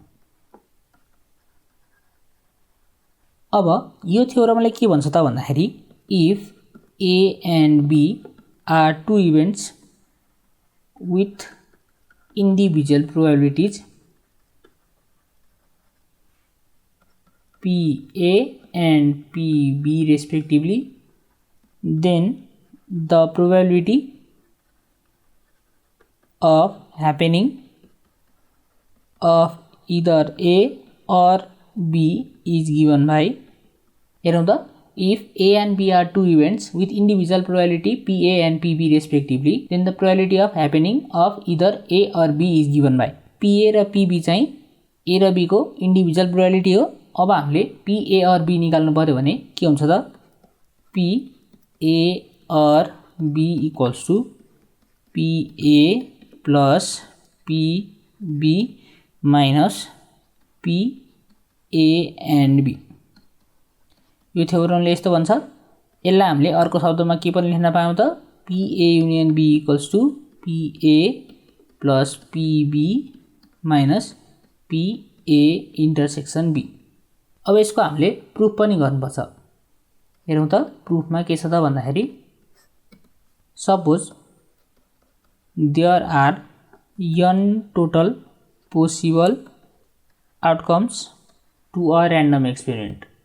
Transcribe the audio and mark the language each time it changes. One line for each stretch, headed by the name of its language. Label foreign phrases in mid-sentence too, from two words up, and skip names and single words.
Nepali: अब यो थ्योरमले के भन्छ त भन्दाखेरि
English: If A and B are two events with individual probabilities PA and PB respectively, then the probability of happening of either A or B is given by,
Nepali: हेरौं त,
English: if A and B are two events with individual probability PA and PB respectively, then the probability of happening of either A or B is given by.
Nepali: PA र PB चाहिँ A र B को
English: individual probability
Nepali: हो। अब हामीले PA और B निकाल्नु पर्यो भने के हुन्छ त?
English: PA or B equals to PA plus PB minus PA and B।
Nepali: यो थ्योरमले यस्तो भन्छ। यसलाई हामीले अर्को शब्दमा के पनि लेख्न पायौं त?
English: PA युनियन B equals to PA plus PB minus PA intersection B।
Nepali: अब यसको हामीले प्रुफ पनि गर्नुपर्छ। हेरौं त, प्रुफमा के छ त भन्दाखेरि
English: suppose there are n total possible outcomes to a random experiment.